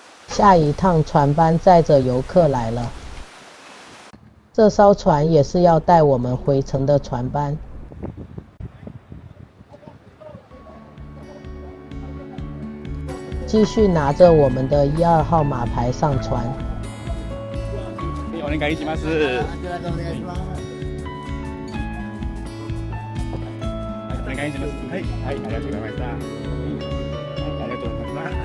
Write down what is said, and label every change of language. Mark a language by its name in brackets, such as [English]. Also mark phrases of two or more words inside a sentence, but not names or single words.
[Chinese] 下一趟船班载着游客来了，这艘船也是要带我们回程的船班。继续拿着我们的12号马牌上船。 [Japanese] お願いします。お願いします。はい、はい、ありがとうございました。ありがとうございます。